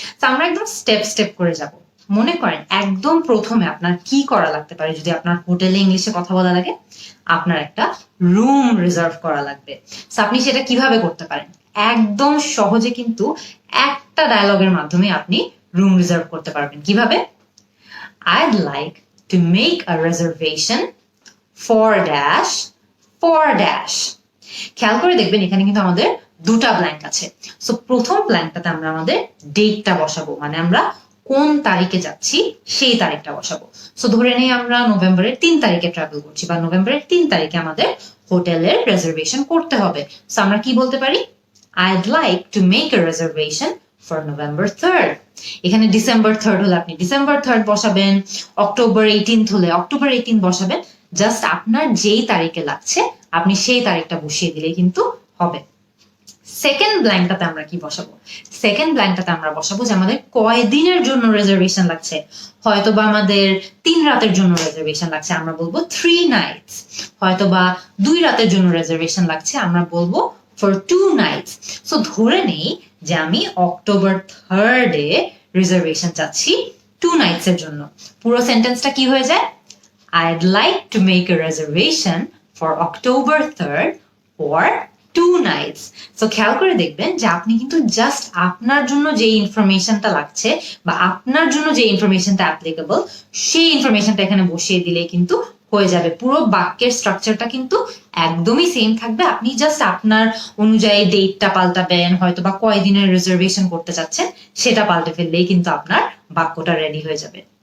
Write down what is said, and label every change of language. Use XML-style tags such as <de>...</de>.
<bn>তো আমরা একদম স্টেপ স্টেপ করে যাব। মনে করেন একদম প্রথমে আপনার কি করা লাগতে পারে যদি আপনার হোটেলে ইংলিশে কথা বলা লাগে? আপনার একটা রুম রিজার্ভ করা লাগবে। তো আপনি সেটা কিভাবে করতে পারেন? একদম সহজে কিন্তু একটা ডায়লগের মাধ্যমে আপনি রুম রিজার্ভ করতে পারবেন। কিভাবে?</bn> <en>I'd like to make a reservation for dash for dash.</en> <bn>খেয়াল করে দেখবেন এখানে কিন্তু আমাদের দুটা ব্ল্যাঙ্ক আছে। সো প্রথম ব্ল্যাঙ্কটাতে আমরা আমাদের ডেটটা বসাবো, মানে আমরা কোন তারিখে যাচ্ছি সেই তারিখটা বসাবো। সো ধরে নেই আমরা নভেম্বরের 3 তারিখে ট্রাভেল করছি বা নভেম্বরের 3 তারিখে আমাদের হোটেলের রিজার্ভেশন করতে হবে। সো আমরা কি বলতে পারি?</bn> <en>I'd like to make a reservation for November 3rd.</en> <bn>এখানে ডিসেম্বর 3rd হলে আপনি ডিসেম্বর 3rd বসাবেন, অক্টোবর 18th হলে অক্টোবর 18 বসাবেন। জাস্ট আপনার যেই তারিখে লাগছে আপনি সেই তারিখটা বসিয়ে দিলে কিন্তু হবে। সেকেন্ড ব্ল্যাঙ্কটাতে আমরা কি বসাবো? সেকেন্ড ব্ল্যাঙ্কটাতে আমরা বসাবো যে আমাদের কয় দিনের জন্য রিজার্ভেশন লাগছে। হয়তোবা আমাদের 3 রাতের জন্য রিজার্ভেশন লাগছে, আমরা বলবো 3 nights। হয়তোবা 2 রাতের জন্য রিজার্ভেশন লাগছে, আমরা বলবো for 2 nights। সো ধরে নেই যে আমি অক্টোবর 3rd এ রিজার্ভেশন চাচ্ছি 2 nights এর জন্য। পুরো সেন্টেন্সটা কি হয়ে যায়?</bn> <en>I'd like to make a reservation for October 3rd for 2 nights.</en> <bn>So খেয়াল করে দেখবেন যে আপনি কিন্তু জাস্ট আপনার জন্য যে ইনফরমেশনটা লাগছে বা আপনার জন্য যে ইনফরমেশনটা অ্যাপ্লিকেবল সেই ইনফরমেশনটা এখানে বসিয়ে দিলে কিন্তু হয়ে যাবে। পুরো বাক্যের স্ট্রাকচারটা কিন্তু একদমই সেম থাকবে। আপনি জাস্ট আপনার অনুযায়ী ডেটটা পাল্টাবেন, হয়তো বা কয়দিনের রিজার্ভেশন করতে চাচ্ছেন সেটা পাল্টে ফেললেই কিন্তু আপনার বাক্যটা রেডি হয়ে যাবে।</bn>